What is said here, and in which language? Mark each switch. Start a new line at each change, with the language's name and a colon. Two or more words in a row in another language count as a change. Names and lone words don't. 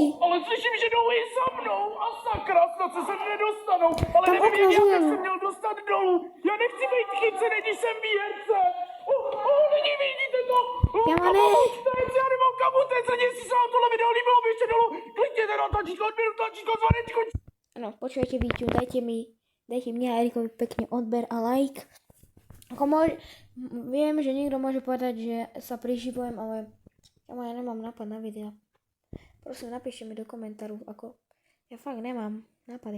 Czech: Ale slyším, že jdou i za mnou. A sakra, snad se sem nedostanou. Ale Tam nevím, jak okno já zujel. se měl dostat dolů. Já nechci být chycený, když jsem výherce. Lidi, vidíte to? Kámo, ne. Já nemám kam utéct, jestli se vám tohle video líbilo, běžte dolů. Klikněte na tlačítko, odběru tlačítko, zvanečko.
Slovak: Áno, počujete Víťu, dajte mne a Erikovi pekne odber a like. Ako viem, že niekto môže povedať, že sa priživujem, ale ja nemám nápad na videa. Prosím, napíšte mi do komentáru, ako ja fakt nemám nápady.